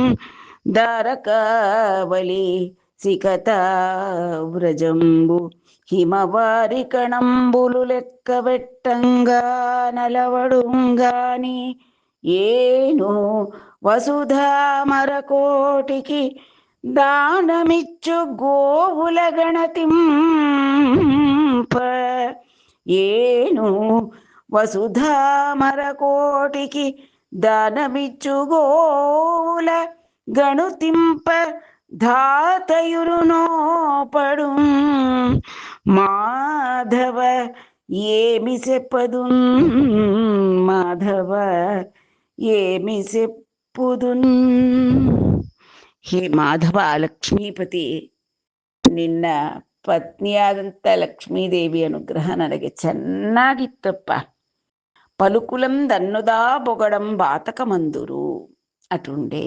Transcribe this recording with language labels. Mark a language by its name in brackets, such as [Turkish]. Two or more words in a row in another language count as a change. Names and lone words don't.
[Telugu] దారకావలి సికత వ్రజంబు హిమవారి కణంబులు లెక్కవెట్టంగ నలవడుంగాని. ఏను వసుధా మరకోటికి దానమిచ్చు గోవుల గణతింప. ఏను వసుధా మరకోటికి దానమిచ్చు గోవుల గణుతింప. ధాతయురు నోపడు మాధవ ఏమి చెప్పదున్. మాధవ ఏమి సెప్పుదున్. [Kannada] ಹೇ ಮಾಧವ, ಲಕ್ಷ್ಮೀಪತಿ, ನಿನ್ನ ಪತ್ನಿಯಾದಂಥ ಲಕ್ಷ್ಮೀದೇವಿ ಅನುಗ್ರಹ ನನಗೆ ಚೆನ್ನಾಗಿತ್ತಪ್ಪ. [Telugu] పలుకులం దన్నుదా బొగడం బాతక మందురు అటుండె.